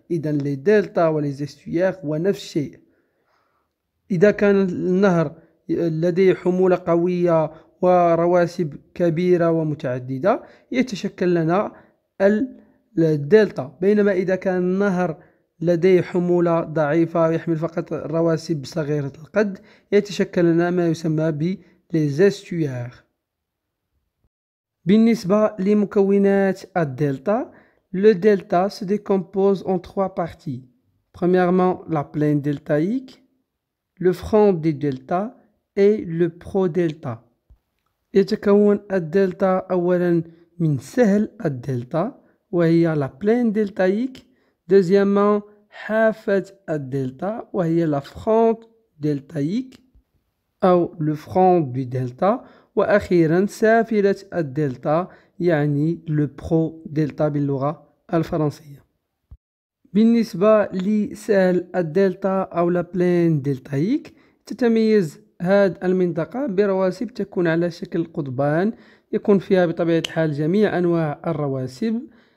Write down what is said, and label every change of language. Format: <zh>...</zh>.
<ar>إذا لي دلتا وليزيستوير هو نفس الشيء. إذا كان النهر لديه حمولة قوية ورواسب كبيرة ومتعددة يتشكل لنا الدلتا، بينما إذا كان النهر لديه حمولة ضعيفة ويحمل فقط رواسب صغيرة القد يتشكل لنا ما يسمى بليزيستوير. بالنسبة لمكونات الدلتا،</ar> <fr>le delta se décompose en trois parties. Premièrement, la plaine deltaïque, le front des deltas et le pro-delta.</fr> <ar>يتكون الدلتا أولا من سهل الدلتا وهي</ar> <fr>la plaine deltaïque. Deuxièmement,</fr> <ar>حافة الدلتا وهي</ar> <fr>la front deltaïque أو le front du delta.</fr> <ar>وأخيرا سافلة الدلتا يعني</ar> <fr>le pro delta</fr> <ar>باللغة الفرنسية. بالنسبة لسهل الدلتا أو</ar> <fr>la plaine deltaïque،</fr> <ar>تتميز هذه المنطقة برواسب تكون على شكل قضبان يكون فيها بطبيعة الحال جميع أنواع الرواسب.</ar>